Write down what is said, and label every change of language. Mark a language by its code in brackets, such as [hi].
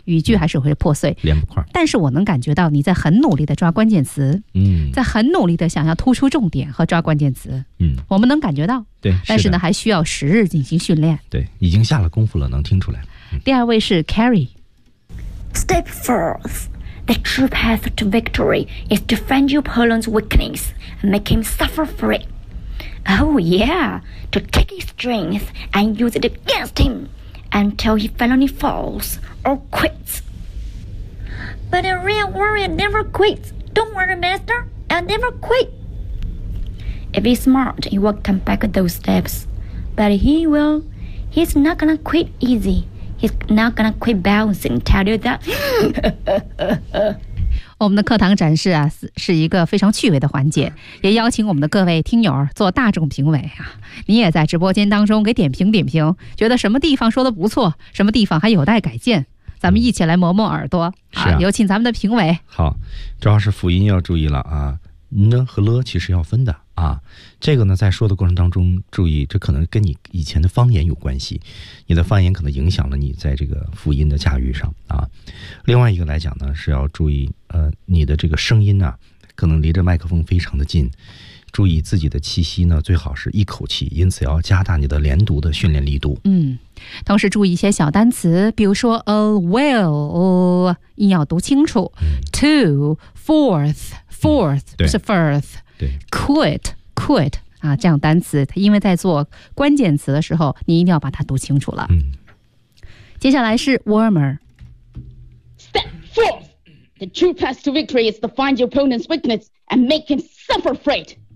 [zh] 语句还是会破碎，连不块。但是我能感觉到你在很努力的抓关键词，在很努力的想要突出重点和抓关键词。我们能感觉到，对，但是呢，还需要时日进行训练。对，已经下了功夫了，能听出来。第二位是 Carrie。 [en] Step forth. The true path to victory is to find your opponent's weakness and make him suffer for it. Oh yeah, to take his strength and use it against him until he finally falls or quits. But a real warrior never quits. Don't worry, Master, I'll never quit. If he's smart, he will come back those steps. But he will. He's not gonna quit easy. He's not gonna quit bouncing, tell you that. [zh] 我们的课堂展示啊，是一个非常趣味的环节，也邀请我们的各位听友做大众评委啊。你也在直播间当中给点评点评，觉得什么地方说的不错，什么地方还有待改进。咱们一起来磨磨耳朵。是啊，有请咱们的评委。好，主要是辅音要注意了啊。呢和了其实要分的啊，这个呢在说的过程当中注意，这可能跟你以前的方言有关系，你的方言可能影响了你在这个辅音的驾驭上啊。另外一个来讲呢，是要注意你的这个声音呢、可能离着麦克风非常的近，注意自己的气息呢最好是一口气，因此要加大你的连读的训练力度。同时注意一些小单词，比如说 [en] a well [zh] 你要读清楚。 [en] Two fourthfourth [zh] 不是 [en] first， [zh] 对 quit 啊，这样单词，因为在做关键词的时候，你一定要把它读清楚了。接下来是 warmer。 [en] Step forth. The true path to victory is to find your opponent's weakness and make him suffer for it.